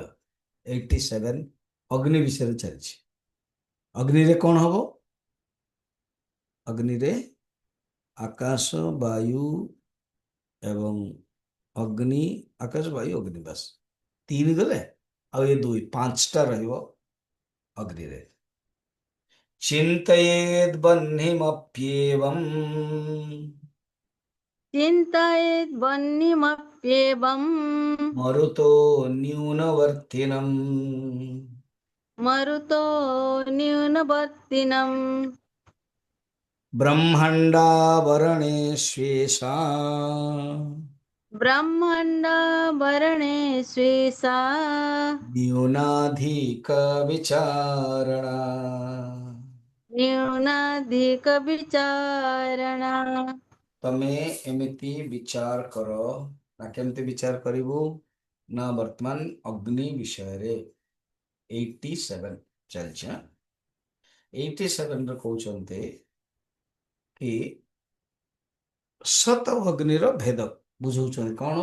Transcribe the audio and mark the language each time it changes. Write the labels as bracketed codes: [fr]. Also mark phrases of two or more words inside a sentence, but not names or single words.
[or] 87 ଅଗ୍ନି ବିଷୟରେ ଚାଲିଛି। ଅଗ୍ନିରେ କଣ ହବ? ଅଗ୍ନିରେ ଆକାଶ ବାୟୁ ଏବଂ ଅଗ୍ନି, ଆକାଶ ବାୟୁ ଅଗ୍ନି, ବାସ୍ 3 ଗଲେ, ଆଉ ଏ 2, 5ଟା ରହିବ ଅଗ୍ନିରେ। [sa] चिन्तयेद् बह्निमप्येवम् चिन्तयेत् वह्निमप्येवम् मरुतो न्यूनवर्तिनम्। मरुतो न्यूनवर्तिनम्। ब्रह्मण्डावरणेष्वेषा ब्रह्माण्डभरणे स्वेषा न्यूनाधिकविचारणा। न्यूनाधिकविचारणा। [or] ତମେ ଏମିତି ବିଚାର କର। ନା କେମିତି ବିଚାର କରିବୁ? ନା ବର୍ତ୍ତମାନ ଅଗ୍ନି ବିଷୟରେ 87 ଚାଲିଛି। 87 ରେ କହୁଛନ୍ତି କି ସତ ଓ ଅଗ୍ନିର ଭେଦ ବୁଝଉଛନ୍ତି କଣ?